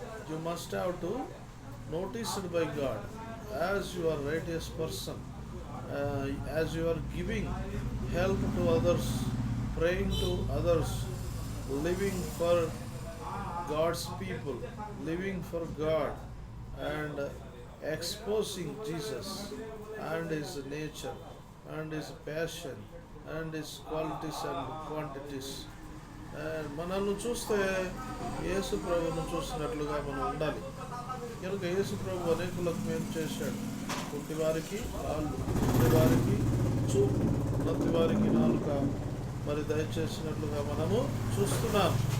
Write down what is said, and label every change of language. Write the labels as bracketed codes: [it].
[en] You must have to noticed by God as you are righteous person, as you are giving help to others, praying to others, living for God's people, living for God, and exposing Jesus and his nature and his passion and his qualities and quantities. [te] And మనల్ని చూస్తే యేసు ప్రభువును చూసినట్లుగా మనం ఉండాలి. కనుక యేసు ప్రభు అనేకులకు మేలు చేశాడు. కుంటి వారికి కాళ్ళు, కుంటి వారికి చూపు, నత్తి వారికి నాలుక మరి దయచేసినట్లుగా మనము చూస్తున్నాం.